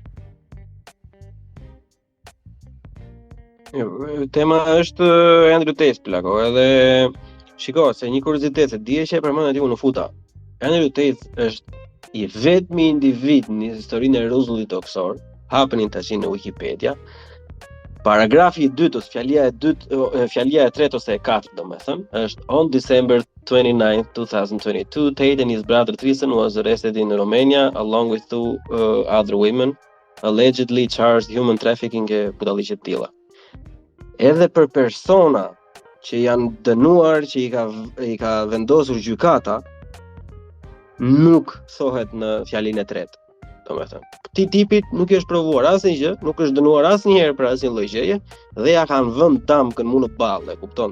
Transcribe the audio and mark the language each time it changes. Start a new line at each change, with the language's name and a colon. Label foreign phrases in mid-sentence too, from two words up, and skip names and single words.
Albanian: Jo, tema është Andrew Tate plako, edhe shiko se një kuriozitet se dije që e përmend aty në futa. Andrew Tate është i vetmi individ në historinë e rrezullit toksor, hapënin tash në Wikipedia. Paragrafi i dytë ose fjalia e tretë ose e katërt domethënë është
English: on December 29, 2022, Tate and his brother Tristan was arrested in Romania along with 2 other women allegedly charged human trafficking
Albanian: e budalliqe të tilla. Edhe për persona që janë dënuar, që i ka vendosur gjykata, nuk thohet në fjalinë e tretë. Domethënë, këtij tipit nuk është provuar asnjë gjë, nuk është dënuar asnjëherë për asnjë lloj gjëje dhe ja kanë vënë damkën mu në ballë, e kupton?